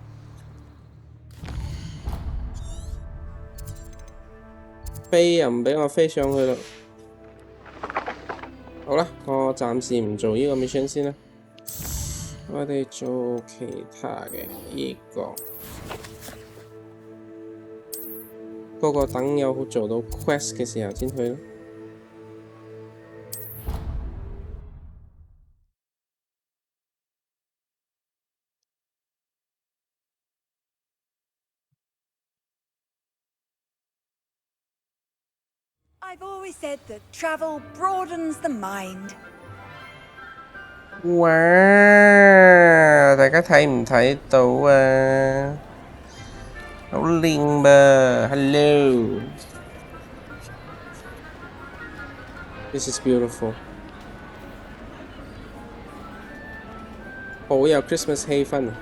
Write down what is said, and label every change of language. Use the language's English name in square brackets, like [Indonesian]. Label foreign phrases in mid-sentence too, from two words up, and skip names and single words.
[Cantonese] 飛又唔畀我飛上去咯。好啦，我暫時唔做呢個 mission 先啦。我哋做其他嘅呢個。嗰個等有做到 quest 嘅時候先去咯。 [English] I've always said that travel broadens the mind. [Cantonese] 哇！大家睇唔睇到啊？好靚噃 [English] ！Hello， This is beautiful， [Cantonese] 好有 Christmas 氣氛啊！